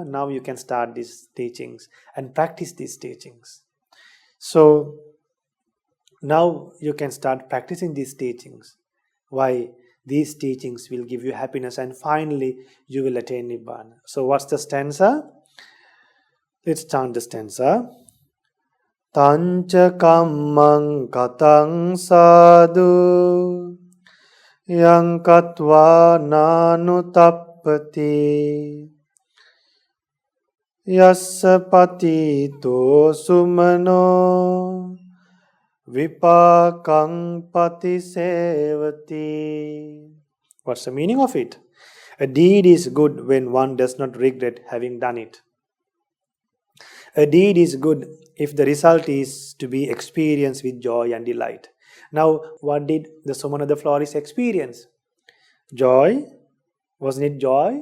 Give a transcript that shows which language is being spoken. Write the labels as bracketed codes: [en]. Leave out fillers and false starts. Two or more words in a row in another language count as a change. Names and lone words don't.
[en] Now you can start these teachings and practice these teachings. So now you can start practicing these teachings. Why? These teachings will give you happiness and finally you will attain Nibbana. So what's the stanza? Let's chant the stanza. [pi] Tancha kammang katang sadhu yang katva nanu tappati yassa patito sumano vipakang pati sevati. [en] What's the meaning of it? A deed is good when one does not regret having done it. A deed is good if the result is to be experienced with joy and delight. Now, what did the someone of the florist experience? Joy. Wasn't it joy?